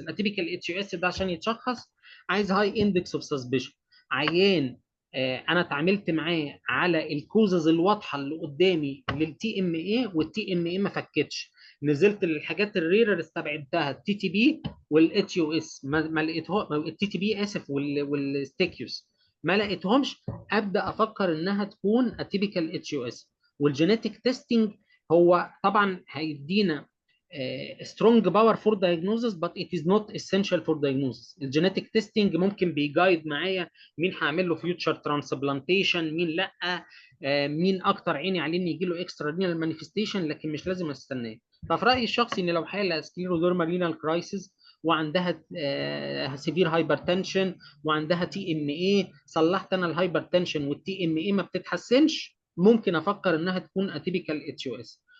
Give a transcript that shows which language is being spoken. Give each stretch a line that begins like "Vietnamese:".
Arabic: الاتيبيكال اتش او اس ده عشان يتشخص عايز هاي اندكس اوف سسبشن، عيان انا اتعاملت معاه على الكوزز الواضحه اللي قدامي للتي ام اي والتي ام اي ما فكتش، نزلت للحاجات الريرر استبعدتها التي تي بي والاتش او اس ما لقيتها، التي تي بي اسف والستيكيوس ما لقيتهمش، ابدا افكر انها تكون اتيبيكال اتش يو اس.
English: والجينيتك تيستنج
Arabic: هو طبعا هيدينا
English: Strong power for diagnosis but it is not essential for diagnosis.
Arabic: الجينيتك تيستنج ممكن بيجايد معايا مين هعمل له فيوتشر ترانسبلانتيشن مين لا، مين اكتر عيني عليه ان يجي له اكسترا رينال مانيفستيشن، لكن مش لازم استناه. ففي رايي الشخصي ان لو حاله سكليروديرما رينال كرايسيس وعندها سيفير هايبرتنشن وعندها تي ام اي، صلحت انا الهايبرتنشن والتي ام اي ما بتتحسنش، ممكن افكر انها تكون اتيبيكال اتش او اس.